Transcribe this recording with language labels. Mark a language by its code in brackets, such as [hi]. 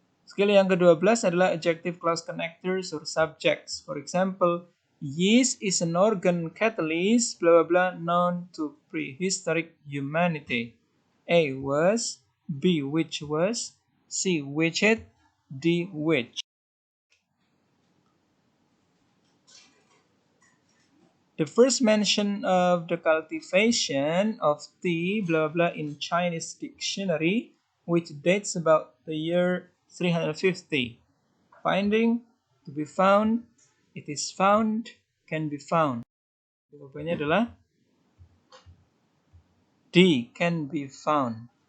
[en] Skill [id] yang ke-12 adalah [en] adjective clause connectors or subjects. For example, yeast is an organ catalyst, blah blah blah, known to prehistoric humanity. A was, B which was, C which it, D which. The first mention of the cultivation of tea, blah blah, in Chinese dictionary, which dates about the year 350. Finding, to be found, it is found, can be found. [id] Jawabannya adalah D, [en] can be found.